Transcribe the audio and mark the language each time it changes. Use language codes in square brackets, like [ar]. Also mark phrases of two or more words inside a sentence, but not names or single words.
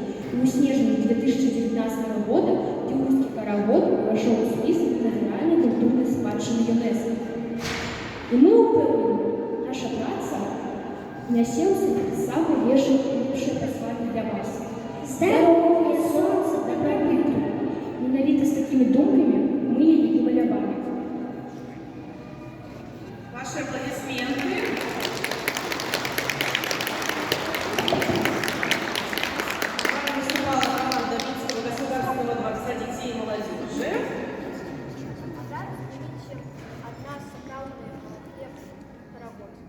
[be] І ў снежні 2019 года Юраўскі карагод увайшоў у спіс нематэрыяльнай культурнай спадчыны ЮНЕСКО. І мы ўпэўнены, наша праца нясе ў сабе самае лепшае пасланне для вас. Здароўя, сонца, дабрабыту. Менавіта з такімі думкамі мы яе і малявалі. [ru] Ваши аплодисменты. Выступала команда Минского государственного дворца детей и молодежи. Одна сакральная карагод.